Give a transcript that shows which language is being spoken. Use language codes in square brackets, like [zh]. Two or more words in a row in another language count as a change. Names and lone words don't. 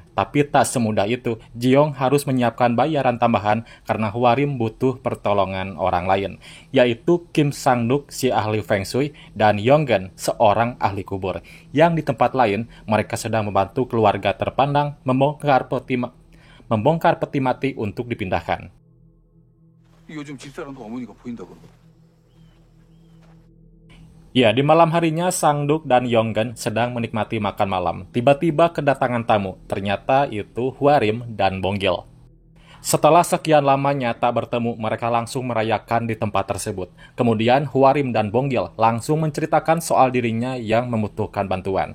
[id] Tapi tak semudah itu, Ji-young harus menyiapkan bayaran tambahan karena Hwarim butuh pertolongan orang lain, yaitu Kim Sang-duk, si ahli Feng Shui, dan Yonggen, seorang ahli kubur. Yang di tempat lain, mereka sedang membantu keluarga terpandang membongkar peti mati untuk dipindahkan. [ko] 요즘 집사람도 어머니가 보인다 그러고. [id] Ya, di malam harinya Sang-duk dan Yonggen sedang menikmati makan malam. Tiba-tiba kedatangan tamu. Ternyata itu Hwarim dan Bonggil. Setelah sekian lamanya tak bertemu, mereka langsung merayakan di tempat tersebut. Kemudian Hwarim dan Bonggil langsung menceritakan soal dirinya yang membutuhkan bantuan.